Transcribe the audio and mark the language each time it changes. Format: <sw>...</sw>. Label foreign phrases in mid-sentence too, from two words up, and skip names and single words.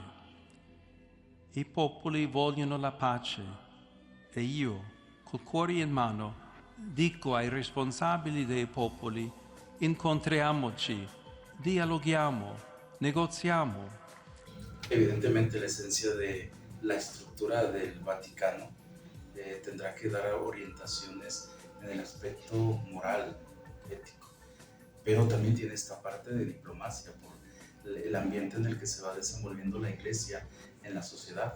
<it>I popoli vogliono la pace e io, col cuore in mano, dico ai responsabili dei popoli: incontriamoci, dialoghiamo, negoziamo.</it> <es>Evidentemente la esencia de la estructura del Vaticano tendrá que dar orientaciones en el aspecto moral, ético, pero también tiene esta parte de diplomacia por el ambiente en el que se va desenvolviendo la Iglesia en la sociedad.</es>